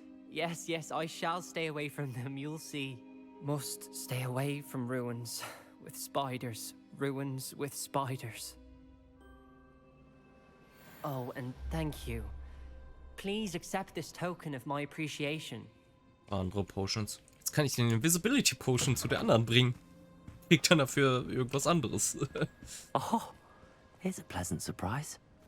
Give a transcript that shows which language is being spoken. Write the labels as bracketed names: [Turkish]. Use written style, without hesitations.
[English] Yes, yes, I shall stay away from them, you'll see. Must stay away from ruins with spiders. Ruins with spiders. Oh, and thank you. Please accept this token of my appreciation. [German] Andere Potions. Jetzt kann ich den Invisibility Potion zu der anderen bringen. Kriegt dann dafür irgendwas anderes. [English] Oh, here's a pleasant surprise.